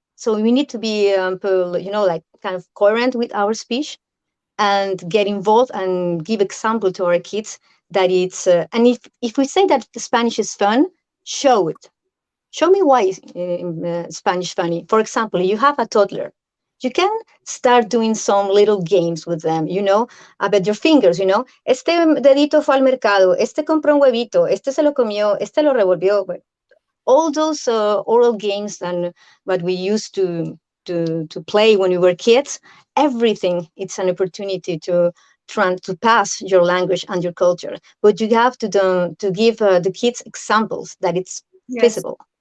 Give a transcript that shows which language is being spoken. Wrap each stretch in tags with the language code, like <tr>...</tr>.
<en>So we need to be, kind of coherent with our speech and get involved and give example to our kids that it's. And if we say that Spanish is fun, show it. Show me why Spanish funny. For example, you have a toddler. You can start doing some little games with them, about your fingers,</en> <es>Este dedito fue al mercado, este compró un huevito, este se lo comió, este lo revolvió.</es> <en>All those oral games and what we used to play when we were kids, everything, it's an opportunity to pass your language and your culture. But you have to give the kids examples that it's feasible.</en>